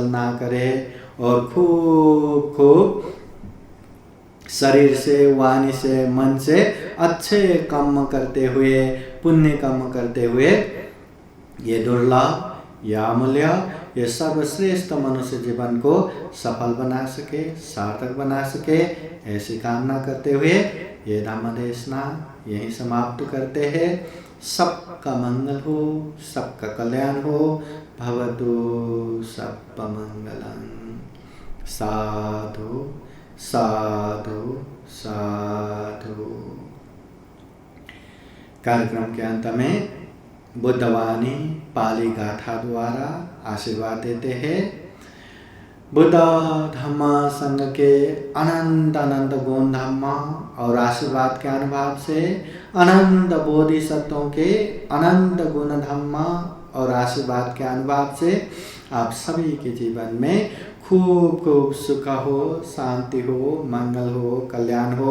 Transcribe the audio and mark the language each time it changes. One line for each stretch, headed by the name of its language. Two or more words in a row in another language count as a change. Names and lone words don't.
Hindi: ना करे, और खूब खूब शरीर से, वाणी से, मन से अच्छे कर्म करते हुए, पुण्य कर्म करते हुए ये दुर्लभ, यह अमूल्य, ये सर्वश्रेष्ठ मनुष्य जीवन को सफल बना सके, सार्थक बना सके, ऐसी कामना करते हुए ये धम्म देशना यहीं समाप्त करते हैं। सबका मंगल हो, सबका कल्याण हो।
Sanskrit: भवतु सर्वमंगलं।
Hindi: साधु साधु साधु। कार्यक्रम के अंत में बुद्धवाणी पाली गाथा द्वारा आशीर्वाद देते हैं। बुद्ध धम्म संघ के अनंत अनंत गुण धम्म और आशीर्वाद के अनुभव से अनंत बोधिसत्वों के अनंत गुण धम्म और आशीर्वाद के अनुभव से आप सभी के जीवन में खूब खूब सुख हो, शांति हो, मंगल हो, कल्याण हो।